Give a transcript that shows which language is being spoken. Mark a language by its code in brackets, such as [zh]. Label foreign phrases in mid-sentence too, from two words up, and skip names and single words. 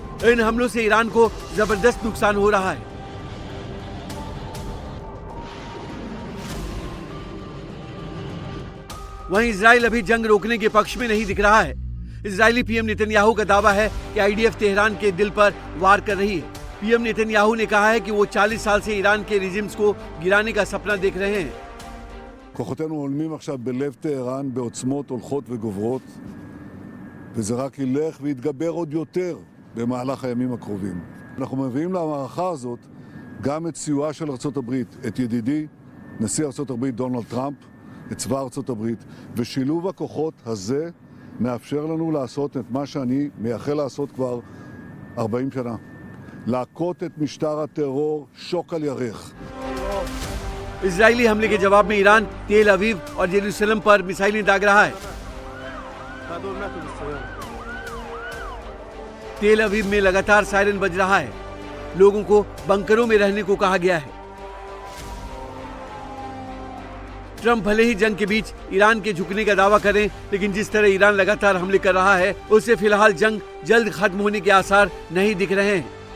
[hi] इन हमलों से ईरान को जबरदस्त नुकसान हो रहा है। वहीं इजराइल अभी जंग रोकने के पक्ष में नहीं दिख रहा है। इजरायली पीएम नेतन्याहू का दावा है कि आईडीएफ तेहरान के दिल पर वार कर रही है। पीएम नेतन्याहू ने कहा है कि वो 40 साल से ईरान के रिजिम्स को गिराने का सपना देख रहे हैं। [he] כוחותינו הולמים עכשיו בלב טהרן בעוצמות הולכות וגוברות, וזה רק ילך ויתגבר עוד יותר במהלך הימים הקרובים. אנחנו מביאים למערכה הזאת גם את סיועה של ארצות הברית, את ידידי נשיא ארצות הברית דונלד טראמפ, את צבא ארצות הברית, ושילוב הכוחות הזה מאפשר לנו לעשות את מה שאני מייחל לעשות כבר 40 שנה. להכות את משטר הטרור שוק על ירך. [hi] इजरायली हमले के जवाब में ईरान तेल अवीव और जेरूसलम पर मिसाइलें दाग रहा है। तेल अवीव में लगातार सायरन बज रहा है। लोगों को बंकरों में रहने को कहा गया है। ट्रंप भले ही जंग के बीच ईरान के झुकने का दावा करें, लेकिन जिस तरह ईरान लगातार हमले कर रहा है उससे फिलहाल जंग जल्द खत्म होने के आसार नहीं दिख रहे हैं।